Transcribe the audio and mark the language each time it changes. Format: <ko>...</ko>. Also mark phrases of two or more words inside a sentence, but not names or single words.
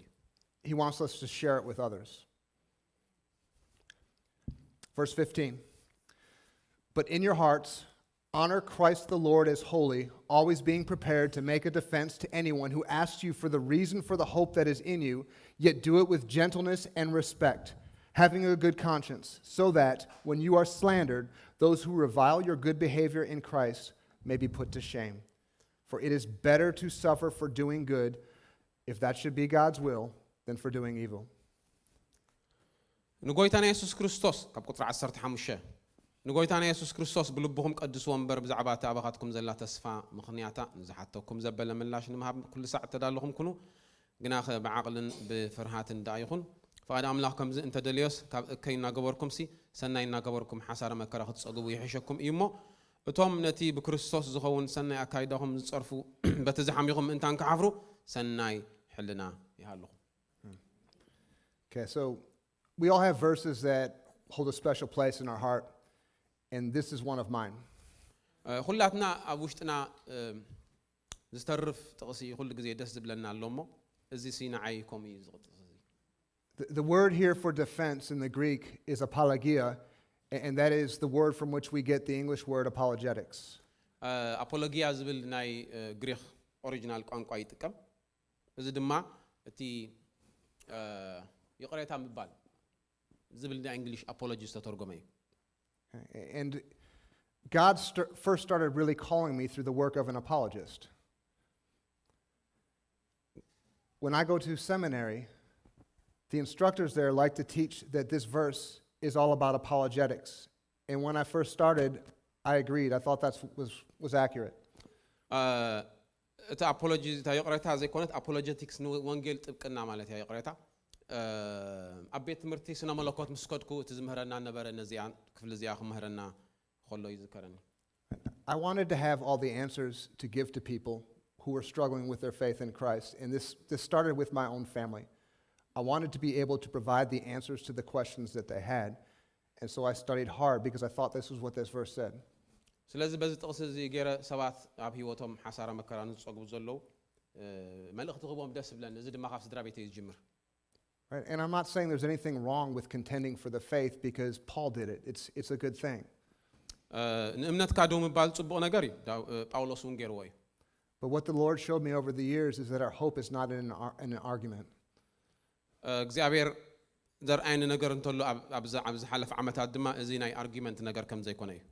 <en>He wants us to share it with others. Verse 15. But in your hearts, honor Christ the Lord as holy, always being prepared to make a defense to anyone who asks you for the reason for the hope that is in you, yet do it with gentleness and respect, having a good conscience, so that when you are slandered, those who revile your good behavior in Christ may be put to shame. For it is better to suffer for doing good, if that should be God's will, than for doing evil.</en> <ti>ንጎይታና ኢየሱስ ክርስቶስ ካብ ቁጥሪ 15 ንጎይታና ኢየሱስ ክርስቶስ ብልብኹም ቀድስዎ እምበር ብዛዕባ ተኣባኻትኩም ዘላ ተስፋ ምኽንያታ ንዝሓተኩም ዘበለ ምላሽ ንምሃብ ኩሉ ሰዓት ተዳለኹም ኩኑ ግና ብዓቕልን ብፍርሃትን ዳ ይኹን ፈቃድ ኣምላኽ ከምዚ እንተደልዮስ ካብ እከይ እናገበርኩም ሰናይ እናገበርኩም ሓሳረ መከራ ክትጸግቡ ይሕሸኩም እዩ እሞ እቶም ነቲ ብክርስቶስ ዝኸውን ሰናይ ኣካይዳኹም ዝጸርፉ በቲ ዝሓሚኹም እንታን ክሓፍሩ ሰናይ ሕልና ይሃለኹም</ti> <en>Okay, so we all have verses that hold a special place in our heart, and this is one of mine.</en> <ti>ኩላትና ኣብ ውሽጥና ዝተርፍ ጥቕሲ ኩሉ ግዜ ደስ ዝብለና ኣሎ እሞ እዚ ንዓይ ከምኡ እዩ ዝቕጥቕስ</ti> <en>The word here for defense in the Greek is apologia, and that is the word from which we get the English word apologetics.</en> <ti>አፖሎጊያ ዝብል ናይ ግሪክ ኦሪጂናል ቋንቋ ይጥቀም እዚ ድማ እቲ ይቕሬታ ምባል ዝብል ናይ እንግሊሽ apology ተተርጎመ እዩ</ti> <en>And God first started really calling me through the work of an apologist. When I go to seminary, the instructors there like to teach that this verse is all about apologetics. And when I first started, I agreed. I thought that was accurate.</en> <ti>እቲ apology ይቕሬታ ዘይኮነት apologetics ንወንጌል ጥብቅና ማለት እዩ ይቕሬታ ኣብ ቤት ትምህርቲ ስነ መለኮት ምስ ከድኩ እቲ ዝምህረና ነበረ ነዚያን ክፍል እዚኣ ክምህረና ከሎ ይዝከረኒ</ti> <en>I wanted to have all the answers to give to people who were struggling with their faith in Christ, and this started with my own family. I wanted to be able to provide the answers to the questions that they had, and so I studied hard because I thought this was what this verse said.</en> <ti>ስለዚ በዚ ጥቕሲ እዚ ገይረ ሰባት ኣብ ህይወቶም ሓሳረ መከራ ዝጸግቡ ዘለዉ መልእኽቲ ክቦም ደስ ብለን እዚ ድማ ካብ ስድራ ቤተይ ዝጅምር</ti> <en>Right? And I'm not saying there's anything wrong with contending for the faith because Paul did it. It's a good thing.</en> <ti>ንእምነትካ ደው ምባል ጽቡቕ ነገር እዩ ጳውሎስ እውን ገይርዎ እዩ</ti> <en>But what the Lord showed me over the years is that our hope is not in an argument.</en> <ti>እግዚአብሔር ዘርአይኒ ነገር እንተሎ ኣብ ዝሓለፈ ዓመታት ድማ እዚ ናይ አርጊመንት ነገር ከም ዘይኮነ እዩ</ti>